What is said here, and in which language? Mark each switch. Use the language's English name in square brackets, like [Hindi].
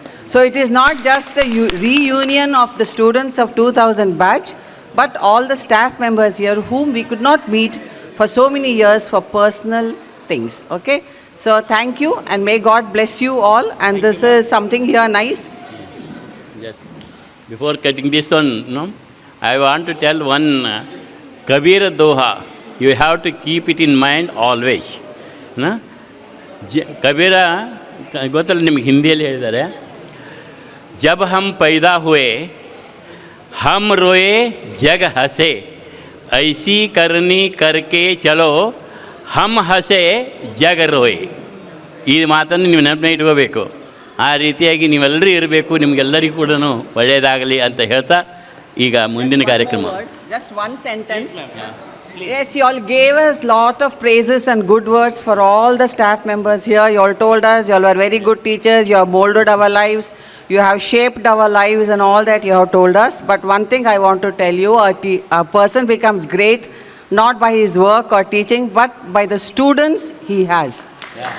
[English] So it is not just a reunion of the students of 2000 batch, but all the staff members here whom we could not meet for so many years for personal things. Okay? So thank you and may God bless you all. And this is something here nice. Yes. Before cutting this one, no, I want to tell one Kabir Doha. You have to keep it in mind always. No? [Kannada] Kabira ಗೊತ್ತಲ್ಲ ನಿಮಗೆ ಹಿಂದಿಯಲ್ಲಿ ಹೇಳಿದ್ದಾರೆ, [Hindi] जब हम पैदा हुए हम रोए जग हंसे ऐसी करनी करके चलो हम हंसे जग रोए. [Kannada] ಈ ಮಾತನ್ನು ನೀವು ನೆನಪಿನ ಇಟ್ಕೋಬೇಕು. ಆ ರೀತಿಯಾಗಿ ನೀವೆಲ್ಲರೂ ಇರಬೇಕು, ನಿಮಗೆಲ್ಲರಿಗೂ ಕೂಡ ಒಳ್ಳೆಯದಾಗಲಿ ಅಂತ ಹೇಳ್ತಾ ಈಗ ಮುಂದಿನ ಕಾರ್ಯಕ್ರಮ. [English] Just one sentence. Yes, you all gave us lot of praises and good words for all the staff members here. You all told us you all were very good teachers, you have molded our lives, you have shaped our lives and all that you have told us. But one thing I want to tell you, a person becomes great not by his work or teaching, but by the students he has. Yeah.